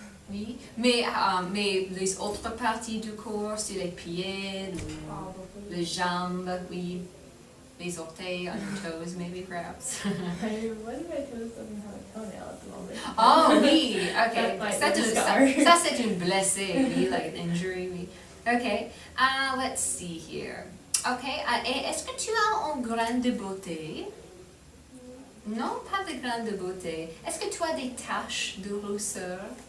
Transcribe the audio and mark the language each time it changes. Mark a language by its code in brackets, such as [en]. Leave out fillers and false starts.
[fr] Oui, mais les autres parties du corps, sur les pieds, ou les jambes, oui, les orteils, [en] on your toes, maybe, perhaps. One of my toes doesn't have a toenail at the moment. [fr] Oh, oui, ok. [en] That's like [fr] Ça, c'est une blessée, oui, [en] like an injury, oui. Ok, let's see here. [fr] Ok, et est-ce que tu as un grain de beauté? Non, pas de grain de beauté. Est-ce que tu as des taches de rousseur?